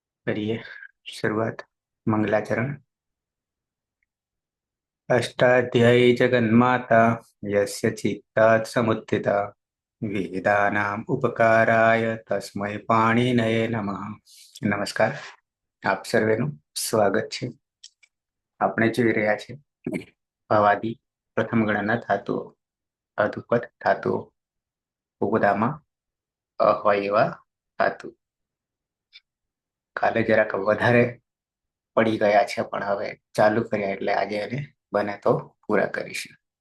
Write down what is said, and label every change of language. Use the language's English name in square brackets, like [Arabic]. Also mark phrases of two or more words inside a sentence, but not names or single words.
[Hindi] करिए शुरुआत। मंगलाचरण। [Sanskrit] अष्टाध्यायी जगन्माता यस्य चित्तात् समुत्थिता वेदानाम् उपकाराय तस्मै पाणिनये नमः। [Gujarati] નમસ્કાર, આપ સર્વેનું સ્વાગત છે. આપણે જોઈ રહ્યા છે ભવાદી પ્રથમ ગણના ધાતુઓ, અધુપદ ધાતુઓ, ઉપદામાં અ હોય એવા ધાતુ. કાલે જરાક વધારે પડી ગયા છે, પણ હવે ચાલુ કર્યા એટલે આજે એને બને તો પૂરા કરીશું.